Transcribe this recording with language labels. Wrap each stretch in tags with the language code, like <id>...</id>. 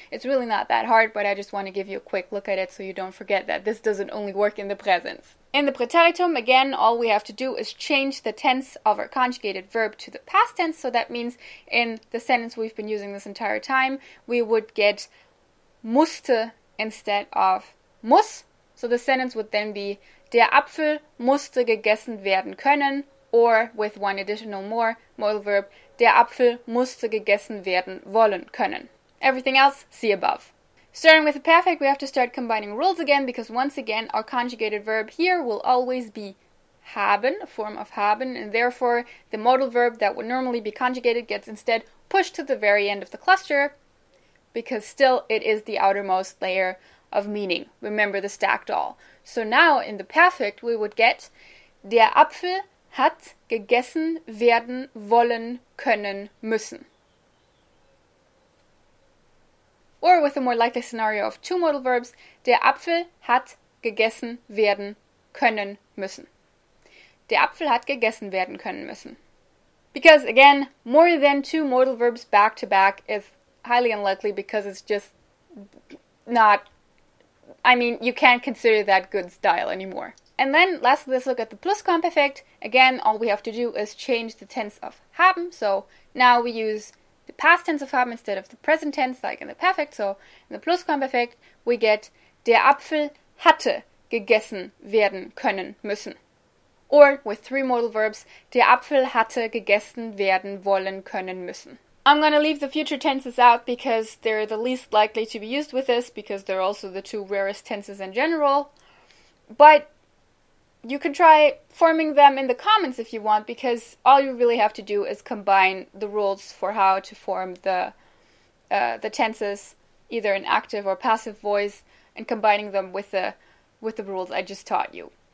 <en>It's really not that hard, but I just want to give you a quick look at it so you don't forget that this doesn't only work in the present. In the preteritum, again, all we have to do is change the tense of our conjugated verb to the past tense. So that means in the sentence we've been using this entire time, we would get musste instead of muss. So the sentence would then be,</en> <de>der Apfel musste gegessen werden können.</de> <en>Or with one additional more modal verb,</en> <de>der Apfel musste gegessen werden wollen können.</de> <en>Everything else, see above. Starting with the perfect, we have to start combining rules again, because once again, our conjugated verb here will always be haben, a form of haben, and therefore the modal verb that would normally be conjugated gets instead pushed to the very end of the cluster, because still it is the outermost layer of meaning. Remember the stacked all. So now in the perfect, we would get</en> <de>der Apfel hat gegessen werden wollen können müssen.</de> <en>Or with a more likely scenario of 2 modal verbs,</en> <de>der Apfel hat gegessen werden können müssen. Der Apfel hat gegessen werden können müssen.</de> <en>Because again, more than 2 modal verbs back to back is highly unlikely, because it's just not, you can't consider that good style anymore. And then lastly, let's look at the Plusquamperfekt. Again, all we have to do is change the tense of haben. So now we use the past tense of haben instead of the present tense, like in the perfect. So in the Plusquamperfekt, we get</en> <de>der Apfel hatte gegessen werden können müssen.</de> <en>Or with 3 modal verbs,</en> <de>der Apfel hatte gegessen werden wollen können müssen.</de> <en>I'm going to leave the future tenses out because they're the least likely to be used with this, because they're also the 2 rarest tenses in general. But you can try forming them in the comments if you want, because all you really have to do is combine the rules for how to form the tenses, either in active or passive voice, and combining them with the rules I just taught you.</en>